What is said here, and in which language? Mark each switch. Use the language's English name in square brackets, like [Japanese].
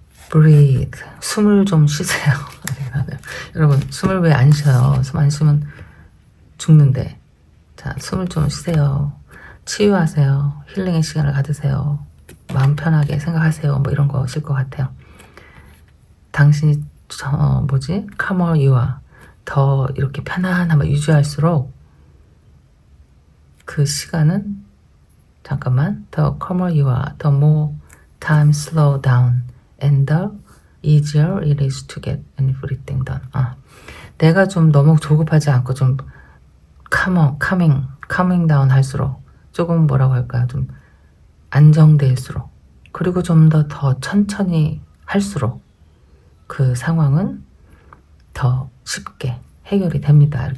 [Korean] breathe. 숨을 좀 쉬세요. 여러분, 숨을 왜 안 쉬어요? 숨 안 쉬면 죽는데. 자, 숨을 좀 쉬세요. 치유하세요. 힐링의 시간을 가지세요. 마음 편하게 생각하세요. 뭐 이런 거실 것 같아요. 당신이 [English] calmer you are. [Korean] 더 이렇게 편안함을 유지할수록 그 시간은 잠깐만. [English] The calmer you are, the more time slow down, and the easier it is to get everything done. [Korean] 내가 좀 너무 조급하지 않고 좀 [English] calming down [Korean] 할수록 조금 뭐라고 할까요? 좀 안정될수록 그리고 좀 더 천천히 할수록 그 상황은 더 쉽게 해결이 됩니다.